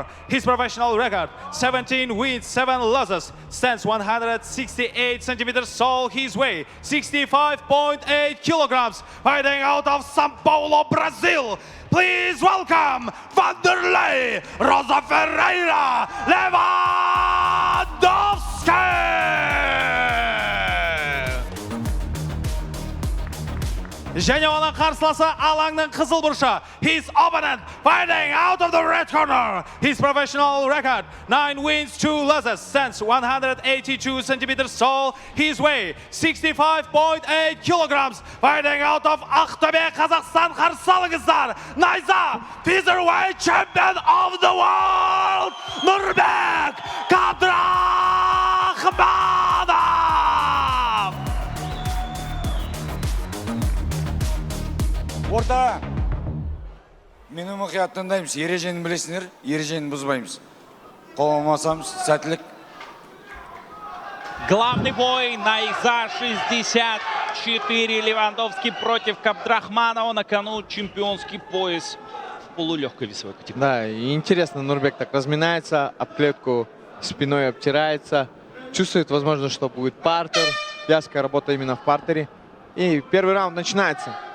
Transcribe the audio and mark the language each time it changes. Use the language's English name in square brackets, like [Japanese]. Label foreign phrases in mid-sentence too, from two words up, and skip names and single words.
[English] His professional record, 17 wins, 7 losses, stands 168 centimeters tall, his weight, 65.8 kilograms. Fighting out of São Paulo, Brazil. Please welcome Vanderlei Rosa Ferreira Lewandowski! [Kazakh] Және оның қарсыласы алаңның қызыл бұрышы. [English] His opponent fighting out of the red corner. His professional record, 9 wins, 2 losses, stands 182 centimeters tall. His weight, 65.8 kilograms. Fighting out of Ақтөбе, Қазақстан, [Kazakh] қарсы алыңыздар. Найза, [English] featherweight champion of the world, Nurbek Abdrahmanov! [Kazakh] Орта, мені мұқият тыңдаймыз, ережені білесіңдер, ережені бұзбаймыз. Қоламасамыз, сәттілік. [Russian] Главный бой, Найза 64, Левандовский против Кабдрахманова. На кону чемпионский пояс в полулегкой весовой категории. Да, и интересно, Нурбек так разминается, об клетку спиной обтирается. Чувствует, возможно, что будет партер. Вязкая работа именно в партере. И первый раунд начинается.